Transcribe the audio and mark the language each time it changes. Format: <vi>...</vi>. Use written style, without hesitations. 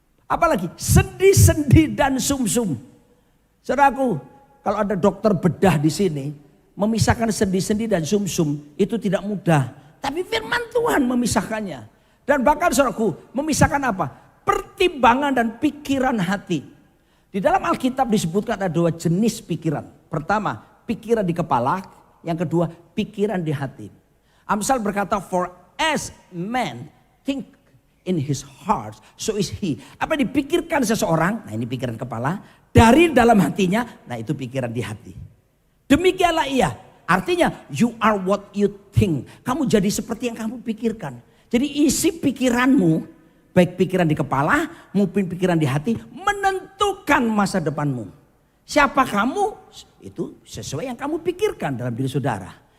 <id>Apalagi sendi-sendi dan sumsum. Saudaraku, kalau ada dokter bedah di sini, memisahkan sendi-sendi dan sumsum itu tidak mudah. Tapi firman Tuhan memisahkannya. Dan bahkan saudaraku, memisahkan apa? Pertimbangan dan pikiran hati. Di dalam Alkitab disebutkan ada 2 jenis pikiran. Pertama, pikiran di kepala. Yang kedua, pikiran di hati.</id> <en>Amsal berkata, for as man think in his heart, so is he.</en> <id>Apa yang dipikirkan seseorang, nah ini pikiran kepala. Dari dalam hatinya, nah itu pikiran di hati. Demikianlah ia. Artinya,</id> <en>you are what you think.</en> <id>Kamu jadi seperti yang kamu pikirkan. Jadi isi pikiranmu, baik pikiran di kepala maupun pikiran di hati, menentukan masa depanmu. Siapa kamu? Itu sesuai yang kamu pikirkan dalam diri saudara.</id>